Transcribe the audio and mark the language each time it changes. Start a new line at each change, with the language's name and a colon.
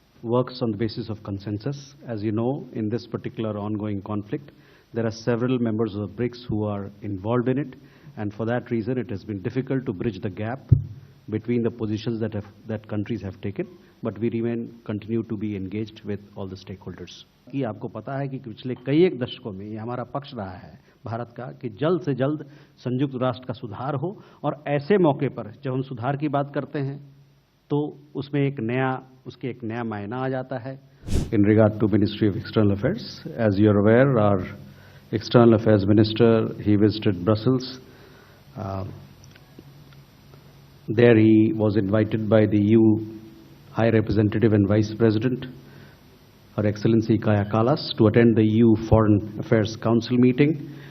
English: works on the basis of consensus. As you know, in this particular ongoing conflict, there are several members of the BRICS who are involved in it, and for that reason, it has been difficult to bridge the gap between the positions that countries have taken, but we continue to be engaged with all the stakeholders.
Hindi: कि आपको पता है कि पिछले कई एक दशकों में ये हमारा पक्ष रहा है भारत का कि जल्द से जल्द संयुक्त राष्ट्र का सुधार हो, और ऐसे मौके पर जब हम सुधार की बात करते हैं तो उसमें एक नया मायना आ जाता है.
English: In regard to Ministry of External Affairs, as you are aware, our External Affairs Minister, he visited Brussels. There he was invited by the EU High Representative and Vice President, Her Excellency Kaja Kallas, to attend the EU Foreign Affairs Council meeting.